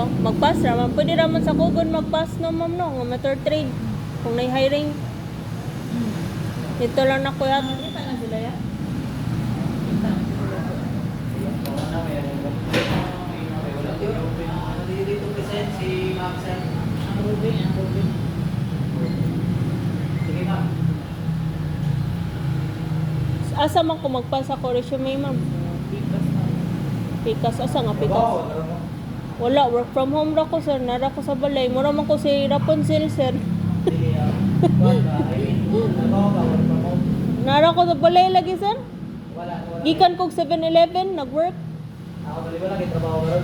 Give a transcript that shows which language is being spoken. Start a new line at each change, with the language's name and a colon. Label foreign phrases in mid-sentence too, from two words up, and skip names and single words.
Cebuano: Mag-pass ra, ma'am. Pwede raman sa Kugon mag-pass no, ma'am, no? Nga
English: motor trade.
Cebuano: Kung may hiring. Dito lang na kuya. Kita na sila ya? Ang Ruby. Sige na. Asa man ko magpasa ko resume, ma'am? Pikas. Asa nga pikas? Wala,
English: work from home
Cebuano: ra ko, sir. Nara ko sa balay. Mura man ko si Rapunzel, sir. Nara ko sa balay lagi, sir. Wala. Gikan kog 7-Eleven, nag-work. Ako bali wala kay trabaho karon.